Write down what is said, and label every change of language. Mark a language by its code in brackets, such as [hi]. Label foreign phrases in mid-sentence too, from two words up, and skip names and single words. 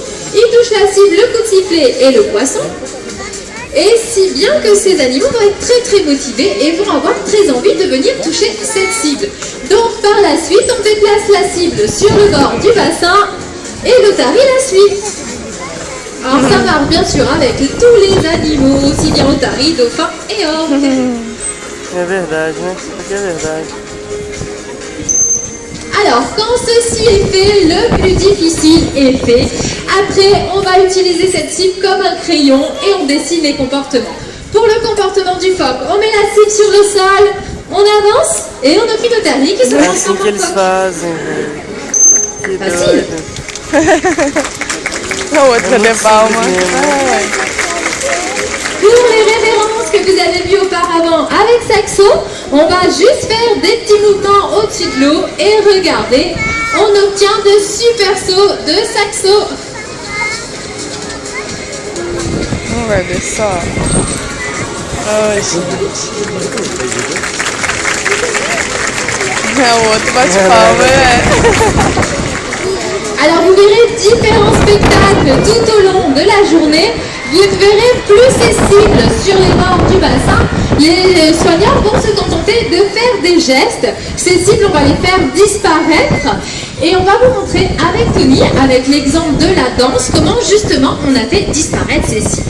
[fr] Ils touchent la cible, le coup de sifflet et le poisson. Et si bien que ces animaux vont être très motivés et vont avoir très envie de venir toucher cette cible. Donc par la suite, on déplace la cible sur le bord du bassin et l'otarie la suit. Alors ça marche bien sûr avec tous les animaux, aussi bien otaries, dauphins et orques. [pt] É verdade, né? Isso é verdade. [fr] Alors, quand ceci est fait, le plus difficile est fait. Après, on va utiliser cette cible comme un crayon et on dessine les comportements. Pour le comportement du phoque, on met la cible sur le sol, on avance et on offre une otarie qui se [pt] É [fr] transforme [pt] assim que [fr] en [pt] eles [fr] phoque. [pt] fazem, velho. Que [fr] Facile. [pt] doido. A outra de palma. [fr] Pour les révérences que vous avez vues auparavant avec Saxo, on va juste faire des petits mouvements au-dessus de l'eau et regardez, on obtient de super sauts de Saxo. [pt] Não vai ver só. Ai, gente. É o outro bate palma, é. [fr] Alors vous verrez différents spectacles tout au long de la journée. Vous ne verrez plus ces cibles sur les bords du bassin. Les soignants vont se contenter de faire des gestes. Ces cibles, on va les faire disparaître. Et on va vous montrer avec Tony, avec l'exemple de la danse, comment justement on a fait disparaître ces cibles.